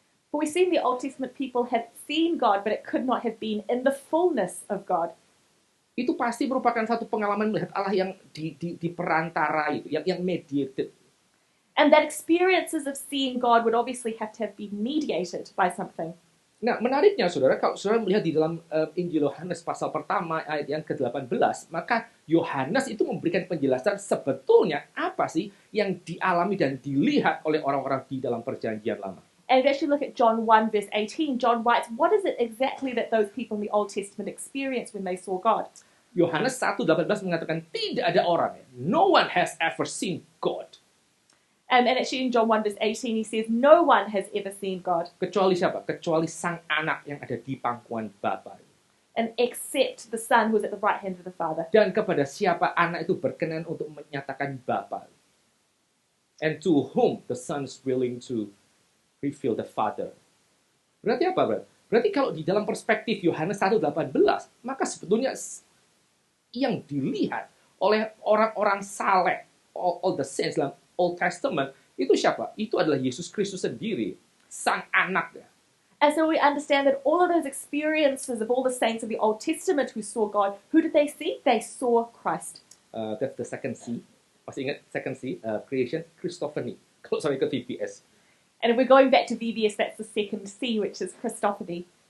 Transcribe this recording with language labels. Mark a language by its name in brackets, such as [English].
[English] For we see in the Old Testament, people had seen God, but it could not have been in the fullness of God. [Indonesian] Itu pasti merupakan satu pengalaman melihat Allah yang di perantara itu, yang mediated. [English] And that experiences of seeing God would obviously have to have been mediated by something. [Indonesian] Nah, menariknya saudara, kalau saudara melihat di dalam Injil Yohanes pasal pertama ayat yang ke-18, maka Yohanes itu memberikan penjelasan sebetulnya apa sih yang dialami dan dilihat oleh orang-orang di dalam perjanjian lama. [English] And if you actually look at John 1 verse 18, John writes, what is it exactly that those people in the Old Testament experienced when they saw God? [Indonesian] Yohanes 1:18 mengatakan tidak ada orang, [English] no one has ever seen God. And actually in John 1 verse 18, he says, no one has ever seen God. [Indonesian] Kecuali siapa? Kecuali sang anak yang ada di pangkuan Bapa. [English] And except the Son who is at the right hand of the Father. [Indonesian] Dan kepada siapa anak itu berkenan untuk menyatakan Bapa. [English] And to whom the Son is willing to reveal the Father. [Indonesian] Berarti apa, Bro? Berarti kalau di dalam perspektif Yohanes 1:18, maka sebetulnya yang dilihat oleh orang-orang saleh, [English] all the saints [Indonesian] dalam Old Testament, itu siapa? Itu adalah Yesus Kristus sendiri, sang anak. [English] And so we understand that all of those experiences of all the saints of the Old Testament who saw God, who did they see? They saw Christ. That's the second C. [Indonesian] Masih ingat [English] second C? Creation, Christophany. [Indonesian] Kalau sorry ke VBS. [English] And if we're going back to VBS, that's the second C, which is Christophany.